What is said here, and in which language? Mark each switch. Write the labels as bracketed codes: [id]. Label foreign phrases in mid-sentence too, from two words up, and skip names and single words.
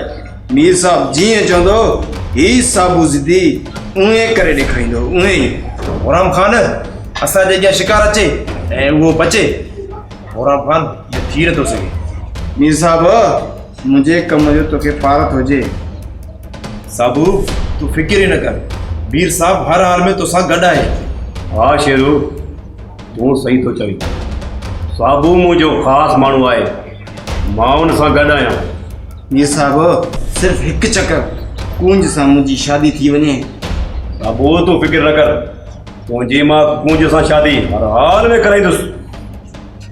[sd] मीर साहब जीअं चवंदो ही साबू ज़िदी उहे करे ॾेखारींदो उहे ई। गुलाम खान असांजे अॻियां शिकार अचे ऐं उहो बचे। गुलाम खान इहो थी नथो सघे। मीर साहब मुंहिंजे कम जो तोखे फारत हुजे। साबू तूं फिकिर ई न कर, वीर साहब हर हाल में तोसां गॾु आहे। हा शेरू तूं सही थो चवी। साबू मुंहिंजो ख़ासि माण्हू आहे, मां हुन सां गॾु आहियां। मीर साहब सिर्फ़ु हिकु चकर कुंज सां मुंहिंजी शादी थी वञे। साबू तूं फिकिर न कर, तुंहिंजी मां कुंज सां शादी हर हाल में कराईंदुसि।